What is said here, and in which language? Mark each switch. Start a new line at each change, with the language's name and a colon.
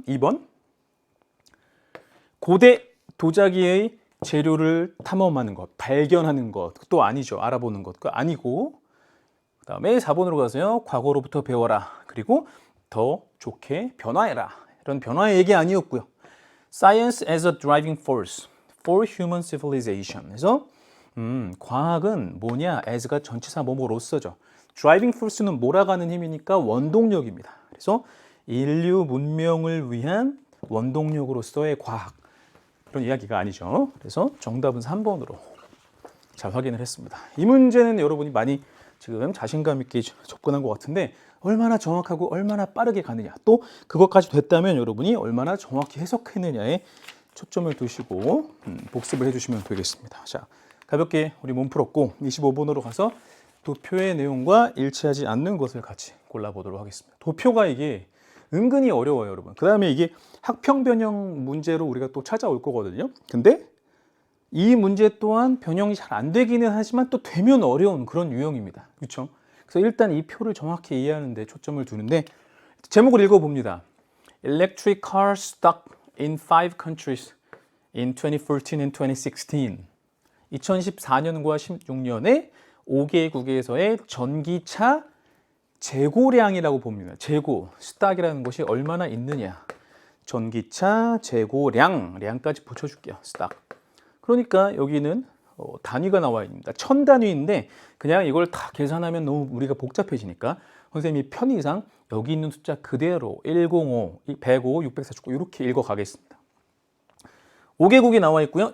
Korean: 2번, 고대 도자기의 재료를 탐험하는 것, 발견하는 것도 아니죠. 알아보는 것도 아니고, 그 다음에 4번으로 가서요, 과거로부터 배워라. 그리고 더 좋게 변화해라. 이런 변화의 얘기 아니었고요.
English: Science as a driving force for human civilization.
Korean: 그래서 과학은 뭐냐? as가 전치사 뭐뭐로서죠. driving force는 몰아가는 힘이니까 원동력입니다. 그래서 인류 문명을 위한 원동력으로서의 과학. 그런 이야기가 아니죠. 그래서 정답은 3번으로 잘 확인을 했습니다. 이 문제는 여러분이 많이 지금 자신감 있게 접근한 것 같은데 얼마나 정확하고 얼마나 빠르게 가느냐, 또 그것까지 됐다면 여러분이 얼마나 정확히 해석했느냐에 초점을 두시고 복습을 해주시면 되겠습니다. 자, 가볍게 우리 몸 풀었고 25번으로 가서 도표의 내용과 일치하지 않는 것을 같이 골라보도록 하겠습니다. 도표가 이게 은근히 어려워요, 여러분. 그 다음에 이게 학평 변형 문제로 우리가 또 찾아올 거거든요. 근데 이 문제 또한 변형이 잘 안 되기는 하지만 또 되면 어려운 그런 유형입니다. 그렇죠? 그래서 일단 이 표를 정확히 이해하는 데 초점을 두는데 제목을 읽어봅니다.
English: Electric cars stuck in 5 countries in 2014 and 2016.
Korean: 2014년과 16년에 5개국에서의 전기차 재고량이라고 봅니다. 재고, 스탁이라는 것이 얼마나 있느냐. 전기차 재고량, 량까지 붙여줄게요. 스탁. 그러니까 여기는 단위가 나와 있습니다. 1000단위인데 그냥 이걸 다 계산하면 너무 우리가 복잡해지니까 선생님이 편의상 여기 있는 숫자 그대로 105, 105, 649 이렇게 읽어가겠습니다. 5개국이 나와 있고요.